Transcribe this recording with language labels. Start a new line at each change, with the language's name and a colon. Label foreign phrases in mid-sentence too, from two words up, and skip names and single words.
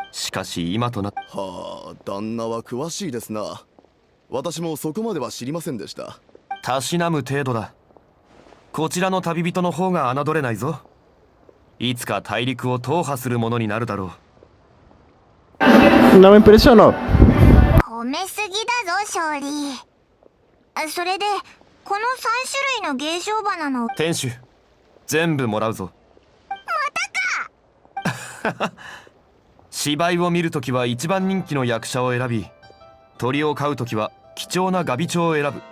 Japanese: しかし今となってはあ、旦那は詳しいですな。私もそこまでは知りませんでした。たしなむ程度だ。こちらの旅人の方が侮れないぞ。いつか大陸を踏破するものになるだろう。
Portuguese: Não me impressionou.
Japanese: 褒めすぎだぞ勝利。それでこの3種類の芸商花の店主、全部もらうぞ。またか芝居を見るときは一番人気の役者を選び、鳥を飼うときは貴重なガビチョウを選ぶ。